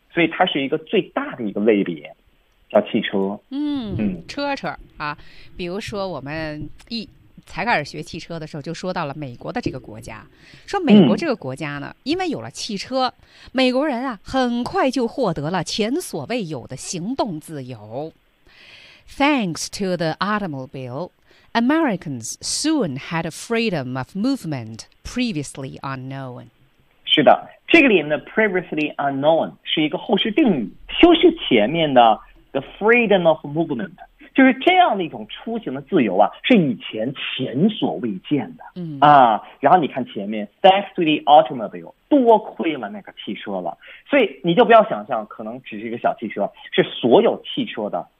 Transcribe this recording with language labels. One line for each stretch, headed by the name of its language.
Chinese: 所以它是一个最大的一个类别，叫汽车。车啊，比如说我们一才开始学汽车的时候，就说到了美国的这个国家，说美国这个国家呢，因为有了汽车，美国人啊，很快就获得了前所未有的行动自由。
English: Thanks to the automobile, Americans soon had a freedom of movement previously unknown.
Chinese: 是的，这个里面的
English: previously unknown
Chinese: 是一个后续定语，修饰前面的
English: the freedom of movement，
Chinese: 就是这样的一种出行的自由啊，是以前前所未见的。然后你看前面
English: thanks to the automobile，
Chinese: 多亏了那个汽车了，所以你就不要想象可能只是一个小汽车，是所有汽车的。